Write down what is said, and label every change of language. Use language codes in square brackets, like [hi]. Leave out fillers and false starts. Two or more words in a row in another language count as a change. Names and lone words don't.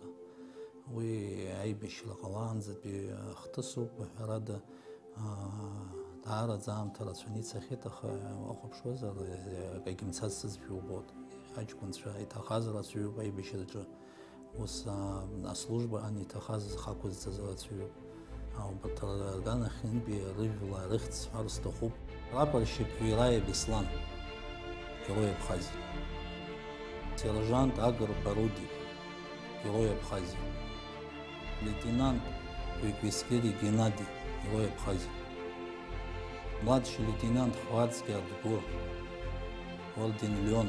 [ab] Уи аибашьра ҟалаанӡатәи хҭысуп, ҳәарада даараӡа аамҭа рацәаны ицахьеит, аха уахәаԥшуазар акагьы мцацызшәа убот. Аҷкәынцәа иҭахаз рацәаҩуп аибашьраҿы, ус аслужба аниҭахаз зхақәызҵаз рацәаҩуп. Убарҭ рганахьынтәи рыжәла рыхьӡ сҳәар сҭахуп. [ru] Прапорщик Юрай Беслан, Герой Абхазии. Сержант Агар Барудик, Герой Абхазии. Лейтенант Куйквискири Геннадий, Герой Абхазии. Младший лейтенант Хвацкий Артур, Орден Леона.